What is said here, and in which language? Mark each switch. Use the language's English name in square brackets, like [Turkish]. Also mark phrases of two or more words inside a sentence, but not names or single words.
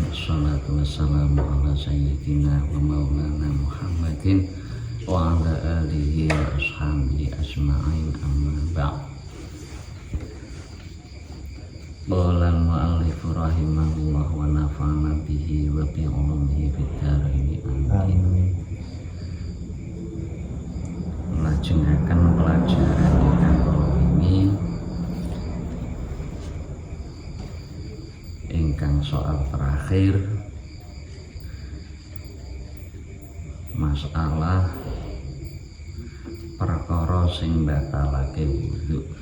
[Arabic] الصلاة والسلام على سيدنا ومولانا محمد وعلى آله وأصحابه أجمعين أما بعد. قال المؤلف رحمه الله ونفعنا به وبعلومه في الدارين آمين. [Javanese] Melajengaken pelajaran ingkang ini ingkang soal terakhir, masalah perkara sing batalake wudu.